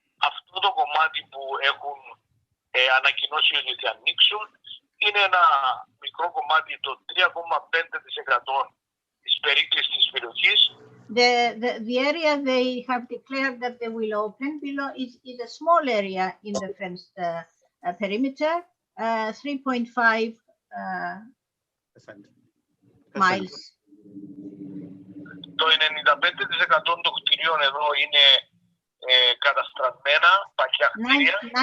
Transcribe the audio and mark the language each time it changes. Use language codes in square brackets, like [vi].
[el] Αυτό το κομμάτι που έχουν ανακοινώσει ότι θα ανοίξουν είναι ένα μικρό κομμάτι, το 3,5% της περίκλειστης περιοχής. [en] The area they have declared that they will open below is a small area in the fenced perimeter, 3.5 miles. [el] Το 95% των κτηρίων εδώ είναι καταστραμμένα, παχιά κτίρια.